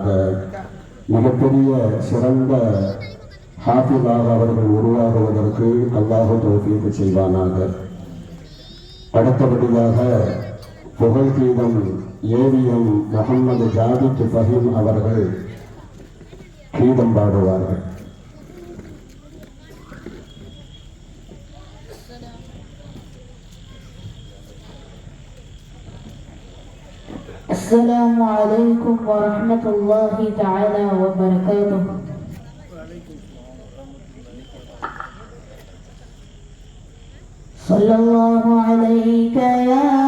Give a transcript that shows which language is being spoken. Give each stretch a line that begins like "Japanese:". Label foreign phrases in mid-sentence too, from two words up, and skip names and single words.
Tamil: மிகப்பெரிய சிறந்த ஹாஃபிஸாக அவர்கள் உருவாகுவதற்கு அல்லாஹ் தௌஃபீக் செய்வானாக. அடுத்தபடியாக புகழ் கீதம் ஏவிஎம் முகமது ஜாபித் ஃபஹீம் அவர்கள் கீதம் பாடுவார்கள்.
Arabic: السلام عليكم ورحمة الله تعالى وبركاته. صلى الله عليك يا